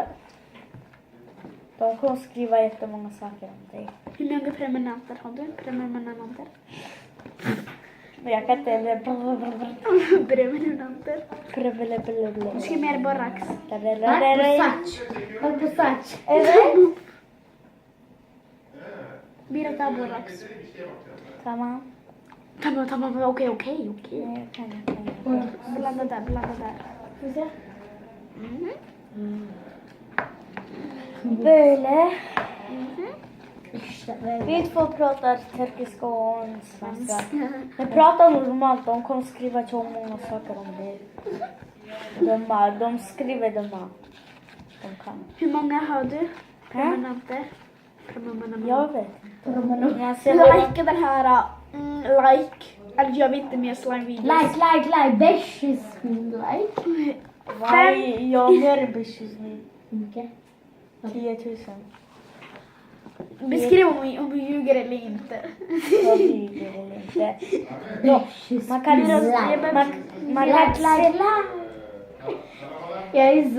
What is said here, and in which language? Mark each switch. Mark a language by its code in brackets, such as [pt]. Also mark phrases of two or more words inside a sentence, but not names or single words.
[sv] De kommer skriva jättemånga saker om dig. Hur många prenumeranter har du? Prenumeranter? Men jag kan inte... Prenumeranter. Du ska mer borax. Håll på Satch. [tr] Evet. [sv] Mira tar borax. [tr] Tamam. Tamam. [sv] Okej. Nej, jag kan. Blanda där. Får se. [tr] Böyle. İşte böyle. [sv] Vi två pratar turkiska och svenska. De pratar normalt. De kommer skriva så många saker om det. De skriver dumma. De kan. Hur många har du? Prenumeranter? Jag vet inte. Jag ser Like den här. Like. Eller gör vi inte mer slime-videos? Like. 500 like. [tr] Vay, [sv] jag har mer än 500 nu. Mycket. 10 000. Beskriv om vi ljuger eller inte. Jag ljuger eller inte. 500 Man kan inte... like. Man kan Like. Jag är så...